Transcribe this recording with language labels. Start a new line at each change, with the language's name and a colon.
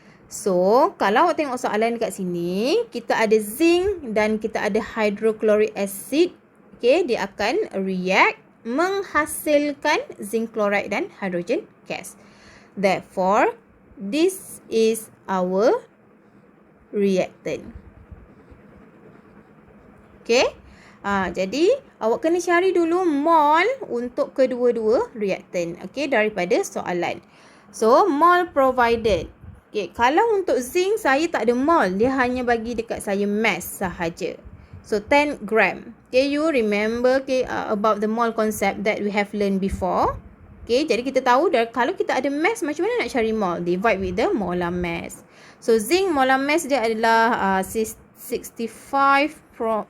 Malay: So, kalau awak tengok soalan dekat sini, kita ada zinc dan kita ada hydrochloric acid. Okay, dia akan react menghasilkan zinc chloride dan hydrogen gas.
English: Therefore, this is our reactant.
Malay: Okay, jadi awak kena cari dulu mol untuk kedua-dua reactant. Okay, daripada soalan.
English: So, mol provided.
Malay: Okay, kalau untuk zinc saya tak ada mol, dia hanya bagi dekat saya mass sahaja.
English: So, 10 gram. Okay, you remember about the mole concept that we have learned before.
Malay: Okay, jadi kita tahu kalau kita ada mass, macam mana nak cari mole?
English: Divide with the molar mass.
Malay: So, zinc molar mass dia adalah 65.38.